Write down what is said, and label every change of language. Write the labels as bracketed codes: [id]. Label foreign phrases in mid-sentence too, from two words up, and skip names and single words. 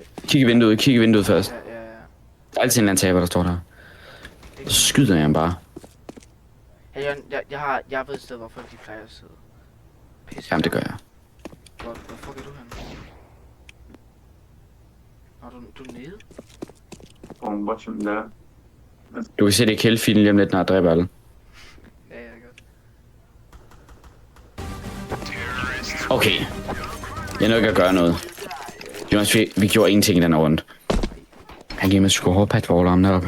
[da] Kig i vinduet først. Ja. Der er altid en eller anden taber, der står der. Så skyder jeg ham bare. Hey, jeg ved et sted, hvor folk de plejer at sidde. Pisse. Jamen, det gør jeg. Hvor fuck er du henne? Nå, du er nede? [en] I'm watching there. [da] Du kan se det i kældfilen lige om lidt, når jeg dræber alle. Ja, det er godt. Okay. Jeg nåede ikke at gøre noget. Jonas, vi gjorde ingenting i den her runde. Han giver mig sgu hårdpat for overarmen deroppe.